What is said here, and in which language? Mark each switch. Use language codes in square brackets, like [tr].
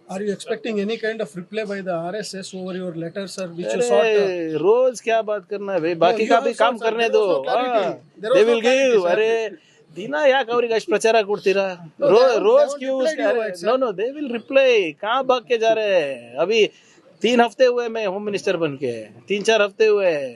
[en] Are you expecting any kind of reply by the RSS over your letter, sir, which you sought? [hi] रोज क्या बात करना है भाई, बाकी का भी काम करने दो. [en] They will give. [kn] अरे ದಿನ ಯಾಕೆ ಅವ್ರಿಗೆ ಅಷ್ಟು ಪ್ರಚಾರ ಕೊಡ್ತೀರಾ? [hi] रोज क्यों? [en] No, they will reply. [hi] कहाँ भाग के जा रहे हैं? अभी 3 हफ्ते हुए मैं होम मिनिस्टर बन के, 3-4 हफ्ते हुए.